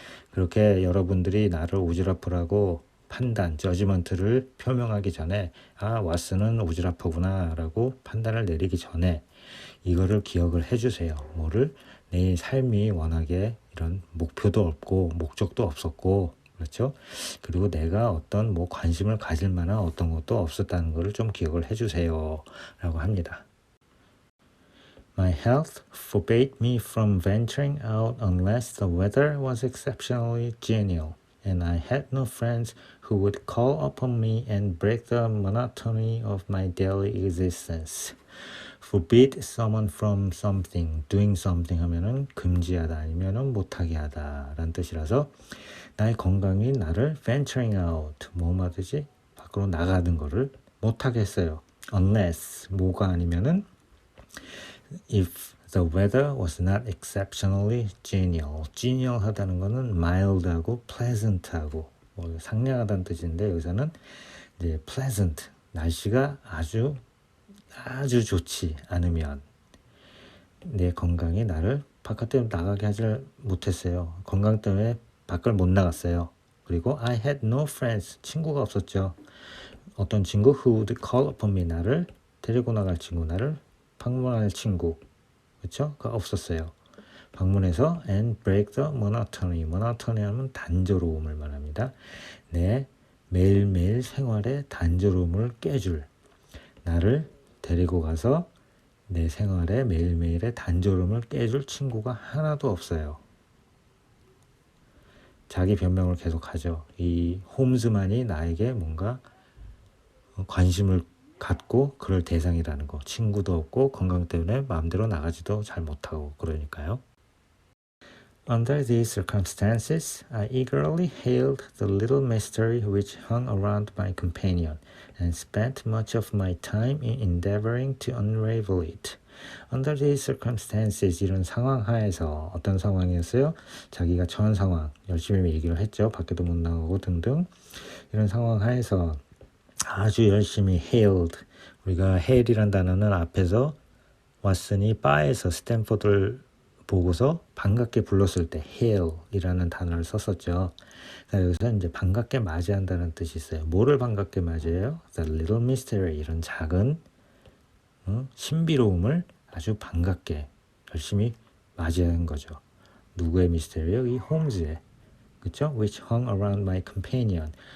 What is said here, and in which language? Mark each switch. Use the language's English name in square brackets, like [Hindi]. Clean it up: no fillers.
[Korean] 그렇게 여러분들이 나를 오지랖하라고 판단, 저지먼트를 표명하기 전에 왓슨은 오지랖하구나 라고 판단을 내리기 전에 이거를 기억을 해주세요. 뭐를? 내 삶이 워낙에 이런 목표도 없고 목적도 없었고, 그렇죠? 그리고 내가 어떤 관심을 가질 만한 어떤 것도 없었다는 것을 좀 기억을 해주세요 라고 합니다. [English] My health forbade me from venturing out unless the weather was exceptionally genial, and I had no friends who would call upon me and break the monotony of my daily existence. Forbid someone from something, doing something [Korean] 하면은 금지하다 아니면은 못하게 하다 라는 뜻이라서 나의 건강이 나를 venturing out, 뭐 말이지? 밖으로 나가는 거를 못하게 했어요. [English] Unless, [Korean] 뭐가 아니면은 [English] if the weather was not exceptionally genial. [Korean] genial 하다는 거는 mild하고 pleasant하고 상냥하다는 뜻인데, 여기서는 이제 pleasant, 날씨가 아주 좋지 않으면 내 건강이 나를 바깥에 나가게 하지 못했어요. 건강 때문에 밖을 못 나갔어요. 그리고 [English] I had no friends, [Korean] 친구가 없었죠. 어떤 친구? [English] Who would call upon me, [Korean] 나를 데리고 나갈 친구, 나를 방문할 친구, 그렇죠? 가 없었어요. 방문해서 [English] and break the monotony. [Korean] monotony 하면 단조로움을 말합니다. 내 매일매일 생활의 단조로움을 깨줄, 나를 데리고 가서 내 생활의 매일매일의 단조로움을 깨줄 친구가 하나도 없어요. 자기 변명을 계속하죠. 이 홈즈만이 나에게 뭔가 관심을 갖고 그럴 대상이라는 거. 친구도 없고 건강 때문에 마음대로 나가지도 잘 못하고 그러니까요. [English] Under these circumstances, I eagerly hailed the little mystery which hung around my companion, and spent much of my time in endeavoring to unravel it. Under these circumstances, [Korean] 이런 상황 하에서, 어떤 상황이었어요? 자기가 처한 상황, 열심히 얘기를 했죠. 밖에도 못 나가고 등등. 이런 상황 하에서 아주 열심히 hailed, 우리가 hail이란 단어는 앞에서 왓슨이 바에서 스탠포드를 보고서 반갑게 불렀을 때 hail이라는 단어를 썼었죠. 여기서 이제 반갑게 맞이한다는 뜻이 있어요. 뭐를 반갑게 맞이해요? [English] The little mystery, [Korean] 이런 작은 신비로움을 아주 반갑게 열심히 맞이하는 거죠. 누구의 미스테리요? 이 홈즈의, 그렇죠? [English] Which hung around my companion.